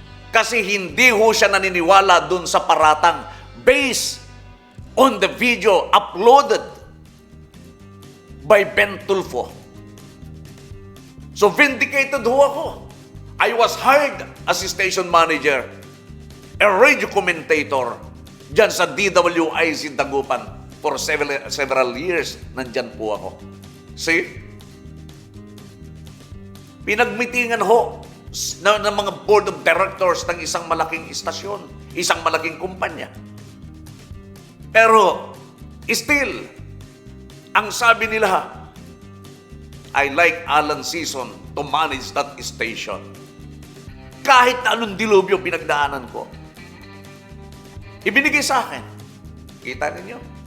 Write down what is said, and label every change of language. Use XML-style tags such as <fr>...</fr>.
<tl>Kasi hindi ho siya naniniwala dun sa paratang</tl> <en>based on the video uploaded by Ben Tulfo.</en> <tl>So vindicated ho ako.</tl> <en>I was hired as a station manager, a radio commentator,</en> <tl>dyan sa</tl> <en>DWIC Dagupan for several years.</en> <tl>Nandyan po ako. See? Pinagmitingan ho ng mga board of directors ng isang malaking istasyon, isang malaking kumpanya.</tl> <en>Pero, still,</en> <tl>ang sabi nila,</tl> <en>I like Alan Season to manage that station.</en> <tl>Kahit anong dilubyo pinagdaanan ko, ibinigay sa akin. Kita ninyo?</tl>